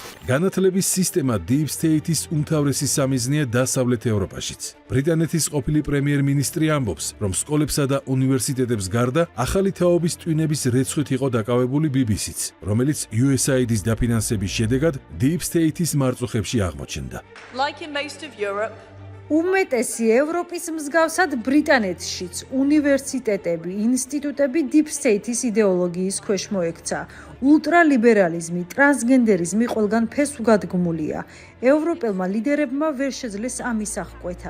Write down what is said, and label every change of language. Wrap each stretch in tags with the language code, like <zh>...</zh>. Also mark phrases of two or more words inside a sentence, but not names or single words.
<ka>განათლების სისტემა</ka> <en>Deep State-</en> <ka>ის უმთავრესი სამიზნეა დასავლეთ ევროპაშიც. ბრიტანეთის ყოფილი პრემიერ-მინისტრი ამბობს, რომ სკოლებსა და უნივერსიტეტებს გარდა ახალი თაობის ტვინების რეცხვით იყო დაკავებული BBC-ც, რომელიც USAID-ის დაფინანსების შედეგად</ka> <en>Deep State-</en> <ka>ის მარწუხებში აღმოჩნდა.</ka> <en>Like in most of Europe,</en> <ka>უმეტესი ევროპის მსგავსად ბრიტანეთშიც უნივერსიტეტები, ინსტიტუტები</ka> <en>Deep State-</en> <ka>ის იდეოლოგიის ქვეშ მოექცა. ულტრალიბერალიზმი, ტრანსგენდერიზმი ყველგან ფესვგადგმულია. ევროპელმა ლიდერებმა ვერ შეძლეს ამის აღკვეთა.</ka>